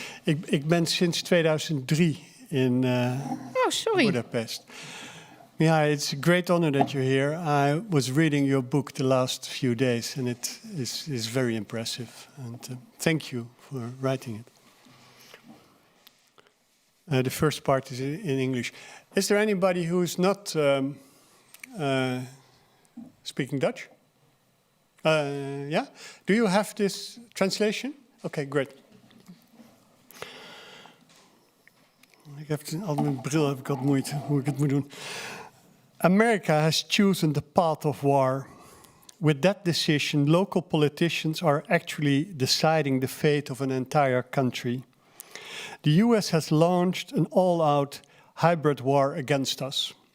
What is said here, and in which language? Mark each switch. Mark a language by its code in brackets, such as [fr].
[nl] Ik ben sinds 2003 in Budapest. [en] Yeah, it's a great honor that you're here. I was reading your book the last few days, and it is very impressive. And thank you for writing it. The first part is in English. Is there anybody who is not speaking Dutch? Yeah? Do you have this translation? Okay, great. [nl] Altijd met bril heb ik wat moeite hoe ik het moet doen. [en] America has chosen the path of war. With that decision, local politicians are actually deciding the fate of an entire country. The US has launched an all-out hybrid war against us.